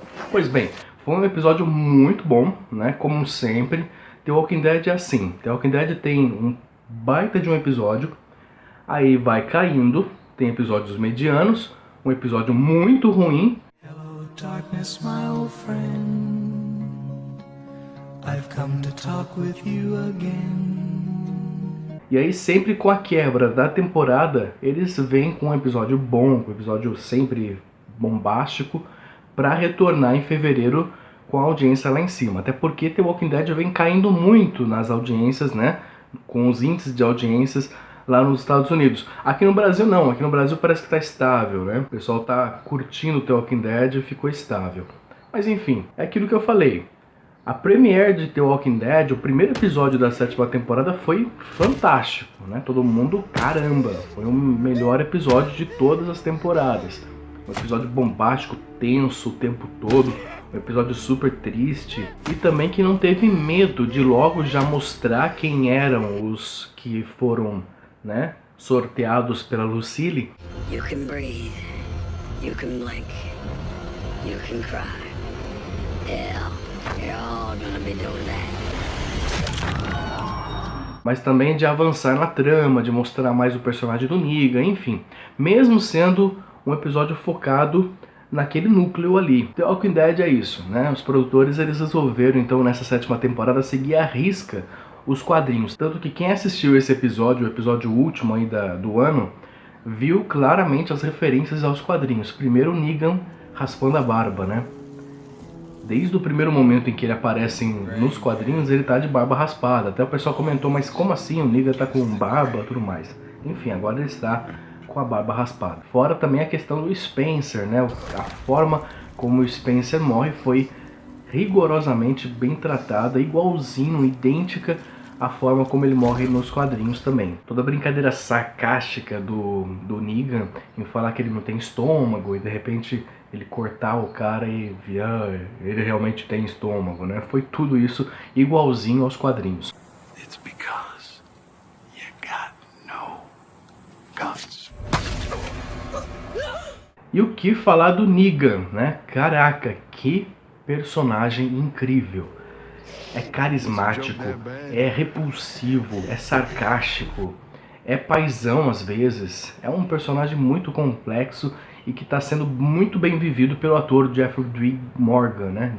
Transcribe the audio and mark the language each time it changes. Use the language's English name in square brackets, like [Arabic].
[Portuguese] Pois bem, foi um episódio muito bom, né? Como sempre, The Walking Dead é assim. The Walking Dead tem um baita de um episódio, aí vai caindo, tem episódios medianos, um episódio muito ruim. [English] Hello, darkness, my old friend. I've come to talk with you again. [Portuguese] E aí sempre com a quebra da temporada, eles vêm com um episódio bom, um episódio sempre bombástico, para retornar em fevereiro com a audiência lá em cima. Até porque The Walking Dead vem caindo muito nas audiências, né? Com os índices de audiências lá nos Estados Unidos. Aqui no Brasil não, aqui no Brasil parece que tá estável, né? O pessoal tá curtindo The Walking Dead e ficou estável. Mas enfim, é aquilo que eu falei. A premiere de The Walking Dead, o primeiro episódio da sétima temporada foi fantástico, né? Todo mundo, caramba, foi o melhor episódio de todas as temporadas. Um episódio bombástico, tenso o tempo todo, um episódio super triste e também que não teve medo de logo já mostrar quem eram os que foram, né, sorteados pela Lucille. [English] You can breathe, you can blink, you can cry. Hell, you're all gonna be doing that. [Portuguese] Mas também de avançar na trama, de mostrar mais o personagem do Negan, enfim. Mesmo sendo um episódio focado naquele núcleo ali. The Walking Dead é isso, né? Os produtores eles resolveram então nessa sétima temporada seguir à risca os quadrinhos. Tanto que quem assistiu esse episódio, o episódio último aí do ano, viu claramente as referências aos quadrinhos. Primeiro o Negan raspando a barba, né? Desde o primeiro momento em que ele aparece nos quadrinhos, ele tá de barba raspada. Até o pessoal comentou, mas como assim o Negan tá com barba e tudo mais? Enfim, agora ele está com a barba raspada. Fora também a questão do Spencer, né? A forma como o Spencer morre foi rigorosamente bem tratada, igualzinho, idêntica à forma como ele morre nos quadrinhos também. Toda a brincadeira sarcástica do Negan em falar que ele não tem estômago e de repente ele cortar o cara e ele realmente tem estômago, né? Foi tudo isso igualzinho aos quadrinhos. [English] It's because you got no guts. [Portuguese] E o que falar do Negan, né? Caraca, que personagem incrível. É carismático, é repulsivo, é sarcástico, é paizão às vezes. É um personagem muito complexo e que está sendo muito bem vivido pelo ator Jeffrey Dean Morgan, né?